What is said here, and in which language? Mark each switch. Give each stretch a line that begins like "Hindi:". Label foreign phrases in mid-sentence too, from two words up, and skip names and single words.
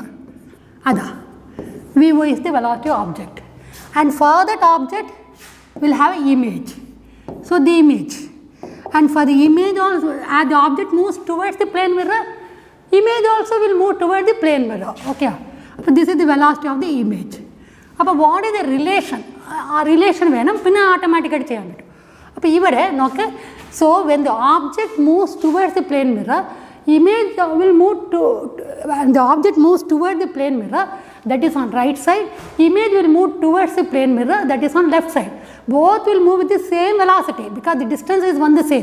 English: Ada v is the velocity of object, and for that object will have an image. So the image, and for the image also, as the object moves towards the plane mirror, image also will move towards the plane mirror. Okay, so this is the velocity of the image. But what is the relation?
Malayalam: Relation വേണം പിന്നെ automatically ചെയ്യണ്ടു. അപ്പോ ഇവിടെ നോക്കേ,
English: so when the object moves towards the plane mirror, image will move to, and the object moves towards the plane mirror, that is on right side. Image will move towards the plane mirror, that is on left side. Both will move with the same velocity because the distance is one the same.